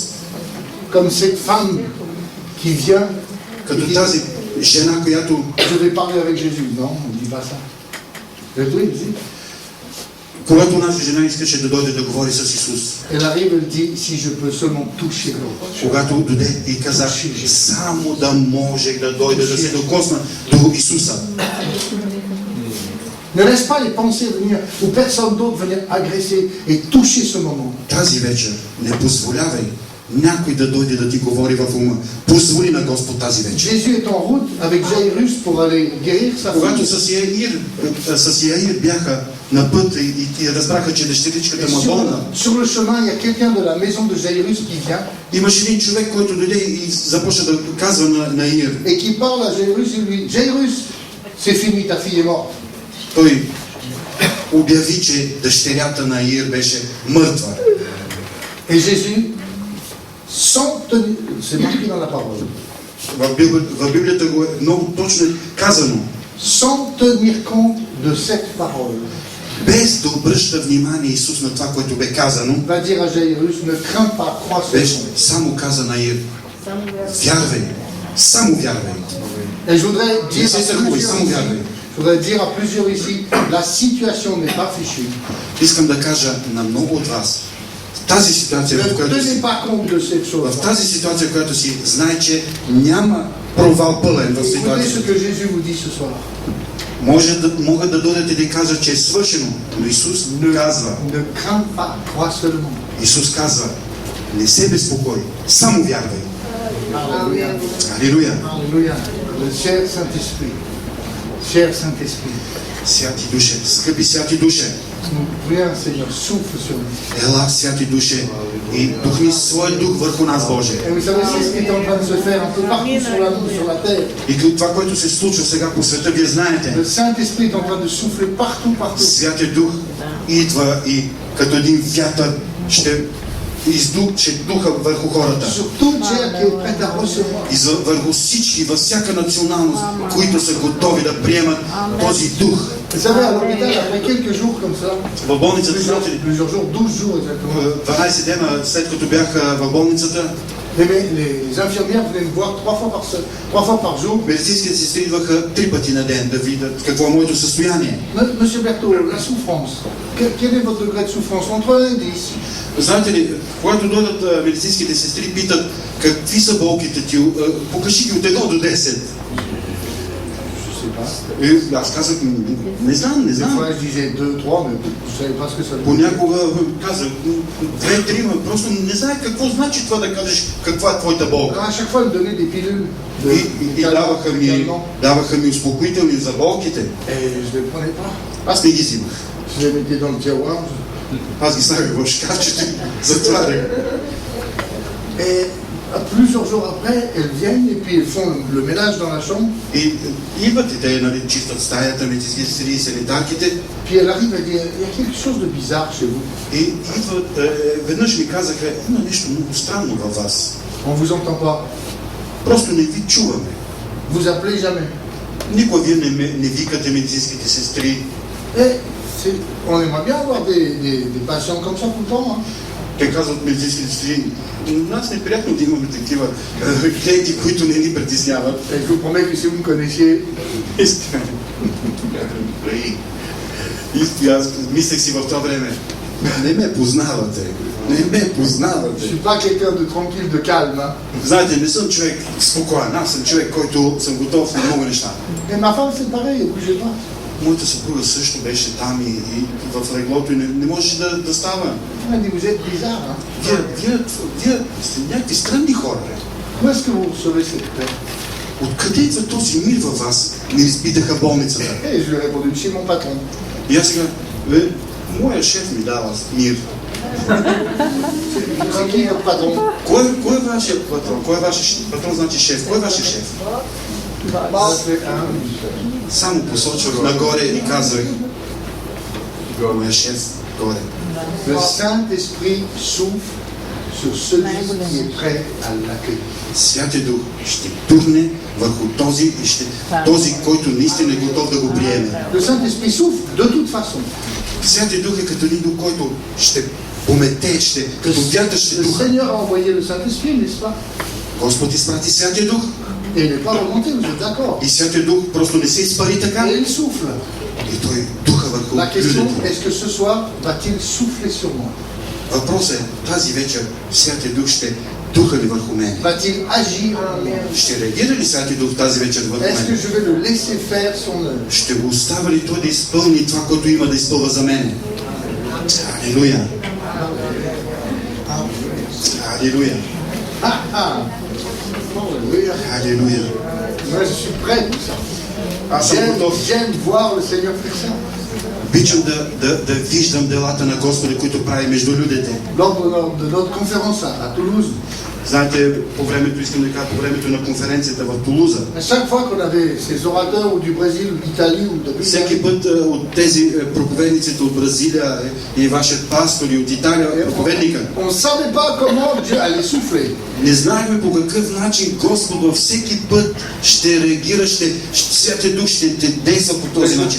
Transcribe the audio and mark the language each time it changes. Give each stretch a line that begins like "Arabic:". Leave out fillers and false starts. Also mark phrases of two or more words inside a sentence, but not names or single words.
French: Comme cette femme qui vient,
Bulgarian: Като тази жена, която
French: je vais parler avec Jésus. Non, on ne dit pas ça. Oui, dis.
Bulgarian: когато наша жена искаше да дойде да говори с Исус,
French: Elle arrive, elle dit, si je peux seulement toucher l'autre.
Bulgarian: когато дойде и каза, само да можех да дойда да се докосна до Исуса.
French: Ne laisse pas les pensées venir, ou personne d'autre venir agresser et toucher ce moment.
Bulgarian: Тази вечер не позволявай някой да дойде да ти говори в ума. Позволи на Господ тази вечер.
French: Jésus est en route avec Jairus pour aller guérir sa
Bulgarian: Когато
French: fille.
Bulgarian: с Яир бяха на път и разбраха, че дъщеричката му е болна,
French: Sur le chemin, il y a quelqu'un de la maison de Jairus qui vient
Bulgarian: имаше един човек, който дойде и започна да казва на Яир.
French: et qui parle à Jairus et lui dit, Jairus, c'est fini, ta fille est morte.
Bulgarian: Той обяви, че дъщерята на Яир беше мъртва.
French: Et Jésus, sans tenir, c'est marqué dans la parole,
Bulgarian: В Библията го е много точно казано.
French: sans tenir compte de cette parole,
Bulgarian: Без да обръща внимание Исус на това, което бе казано,
French: va dire à Jairus, ne crains pas, crois
Bulgarian: беше
French: seulement.
Bulgarian: само каза на Яир, Вярвай. Само вярвай.
French: Et je voudrais
Bulgarian: Не се страхувай, само вярвай.
French: dire à plusieurs ici, la situation n'est pas fichue.
Bulgarian: Искам да кажа на много от вас, тази ситуация, в
French: Ne
Bulgarian: която си,
French: tenez pas compte de cette chose.
Bulgarian: в тази ситуация, в която си, знай, че няма провал пълен в
French: Écoutez ce
Bulgarian: ситуацията.
French: que Jésus vous dit ce soir.
Bulgarian: Могат да дойдат и да кажат, че е свършено, но Исус казва,
French: Ne crains pas, crois seulement.
Bulgarian: Исус казва, не се безпокой, само вярвай.
French: Alléluia.
Bulgarian: Алилуя!
French: Alléluia. Le cher Saint-Esprit. Cher Saint-Esprit.
Bulgarian: Святи Душе, скъпи Святи Душе,
French: Nous prions, Seigneur, souffle sur nous.
Bulgarian: ела, Святи Душе, и духни своя дух върху нас, Боже.
French: Et vous savez, c'est ce qui est en train de se faire un peu partout sur la terre.
Bulgarian: И това, което се случва сега по света, вие знаете.
French: Le Saint-Esprit est en train de souffler partout.
Bulgarian: Святия Дух идва и като един вятър ще издуче духа върху хората.
French: Sur tout Dieu qui est prêt à recevoir.
Bulgarian: И върху всички, във всяка националност, които са готови да приемат този дух.
French: Vous savez, à l'hôpital, après quelques jours comme ça,
Bulgarian: В болницата,
French: plusieurs jours, 12 jours exactement,
Bulgarian: 12 дена след като бях в болницата,
French: les infirmières venaient me voir 3 fois par jour.
Bulgarian: медицинските сестри идваха 3 пъти на ден да видят какво е моето състояние.
French: Monsieur Berthaud, la souffrance. Quel est votre degré de souffrance? Entre 1 et 10.
Bulgarian: Знаете ли, когато дойдат медицинските сестри, питат какви са болките ти, покажи ги от 1 до 10. И аз казах, не знам.
French: Des fois, je disais 2, 3, mais je ne savais pas ce que ça veut dire.
Bulgarian: Понякога казах 2-3, просто не знае какво значи това да кажеш каква е твоята болка.
French: Alors, à chaque fois, elle me donnait des pilules de
Bulgarian: И даваха ми успокоителни за болките.
French: Et je ne les prenais pas.
Bulgarian: Аз не ги взимах.
French: Je les mettais dans le tiroir.
Bulgarian: Аз ги слагах в шкафчето, затварях.
French: Et plusieurs jours après, elles viennent et puis elles font le ménage dans la chambre.
Bulgarian: И идват и те, нали, чистят стаята, медицински сестри и санитарките.
French: Puis elle arrive et dit, il y a quelque chose de bizarre chez vous.
Bulgarian: И идват, веднъж ми казаха, има нещо много странно във вас.
French: On ne vous entend pas.
Bulgarian: Просто не ви чуваме.
French: Vous appelez jamais.
Bulgarian: Никога вие не викате медицинските сестри.
French: Et on aimerait bien avoir des patients comme ça tout le temps. Hein.
Bulgarian: Те казват медицинските сестри, нас не приятно да имаме такива клиенти, които не ни притесняват.
French: Et je vous promets que si vous me connaissiez,
Bulgarian: И аз мислех си в това време, не ме познавате.
French: je ne suis pas quelqu'un de tranquille, de calme. Hein.
Bulgarian: Знаете, не съм човек спокоен, аз съм човек, който съм готов на много неща.
French: Et ma femme, c'est pareil, elle ne bougeait pas.
Bulgarian: Моята съпруга също беше там и в леглото и не можеше да става.
French: Elle m'a dit, vous êtes bizarre. Hein.
Bulgarian: Вие сте някакви странни хора.
French: Où est-ce que vous recevez cette paix?
Bulgarian: Откъде идва този мир във вас? Не изпитаха болницата.
French: Et je lui ai répondu, chez mon patron.
Bulgarian: И аз сега, моя шеф ми дава мир.
French: C'est qui votre patron?
Bulgarian: Кой е вашият патрон? Кой е вашият патрон, значи шеф? Кой е вашият шеф? Само посочвах нагоре и казах, моя шеф горе.
French: Le Saint-Esprit souffle sur celui qui est prêt à l'accueillir.
Bulgarian: Святия Дух ще тухне върху този, който наистина е готов да го приеме.
French: Le Saint-Esprit souffle de toute façon.
Bulgarian: Святия Дух е като един дух, който ще помете, като вятър ще
French: Le
Bulgarian: духа.
French: Seigneur a envoyé le Saint-Esprit, n'est-ce pas?
Bulgarian: Господ изпрати Святия Дух.
French: Et il n'est pas remonté, vous êtes d'accord?
Bulgarian: И Святия Дух просто не се изпари така.
French: Et il souffle.
Bulgarian: И той духа върху
French: La question,
Bulgarian: людите.
French: est-ce que ce soir, va-t-il souffler sur moi?
Bulgarian: Въпросът е, тази вечер Святия Дух ще духа ли върху мен?
French: Va-t-il agir en moi?
Bulgarian: Ще реагира ли Святия Дух тази вечер върху
French: Est-ce que
Bulgarian: мен?
French: je vais le laisser faire son œuvre?
Bulgarian: Ще го оставя ли той да изпълни това, което има да изпълва за мен? Алилуя! Алилуя!
French: Alléluia.
Bulgarian: Алилуя!
French: Moi, je suis prêt pour ça.
Bulgarian: Аз съм готов.
French: J'aime voir le Seigneur faire ça.
Bulgarian: Обичам да виждам делата на Господа, които прави между людите.
French: Lors de notre conférence à Toulouse,
Bulgarian: Знаете, по времето, искам да кажа, по времето на конференцията в Тулуза,
French: à chaque fois qu'on avait ces orateurs ou du Brésil ou d'Italie ou de
Bulgarian: всеки път от тези проповедниците от Бразилия и вашият пастор и от Италия, проповедника,
French: on ne savait pas comment Dieu allait souffler.
Bulgarian: не знаехме по какъв начин Господ във всеки път ще реагира, Святия Дух ще действа по този начин.